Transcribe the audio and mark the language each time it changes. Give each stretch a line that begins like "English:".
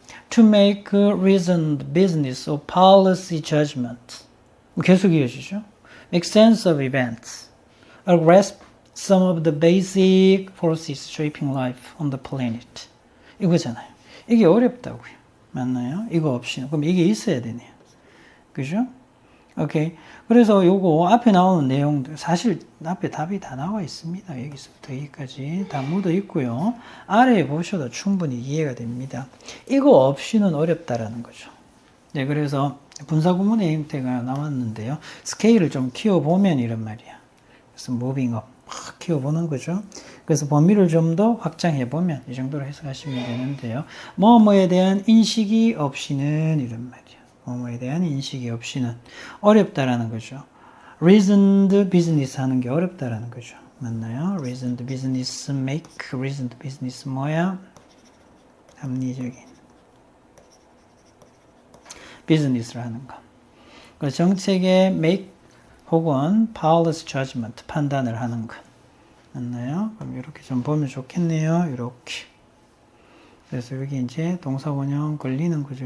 English: To make reasoned business or policy judgment.
Korean: 계속 이어지죠.
English: Make sense of events. Or grasp some of the basic forces shaping life on the planet.
Korean: 이거잖아요. 이게 어렵다고요. 맞나요? 이거 없이는. 그럼 이게 있어야 되네요. 그죠? 오케이. 그래서 요거 앞에 나오는 내용들 사실 앞에 답이 다 나와 있습니다. 여기서부터 여기까지 다 묻어 있고요. 아래에 보셔도 충분히 이해가 됩니다. 이거 없이는 어렵다라는 거죠. 네, 그래서 분사구문의 형태가 나왔는데요. 스케일을 좀 키워보면 이런 말이야. 그래서 무빙업 확 키워보는 거죠. 그래서 범위를 좀 더 확장해보면 이 정도로 해석하시면 되는데요. 뭐뭐에 대한 인식이 없이는 이런 말이야. 뭐뭐에 대한 인식이 없이는 어렵다라는 거죠. reasoned business 하는 게 어렵다라는 거죠. 맞나요?
English: reasoned business, make reasoned business
Korean: 뭐야? 합리적인 비즈니스를 하는 거. 그 정책의 make 혹은 policy judgment 판단을 하는 것. 맞나요? 그럼 이렇게 좀 보면 좋겠네요. 이렇게. 그래서 여기 이제 동사원형 걸리는 거죠.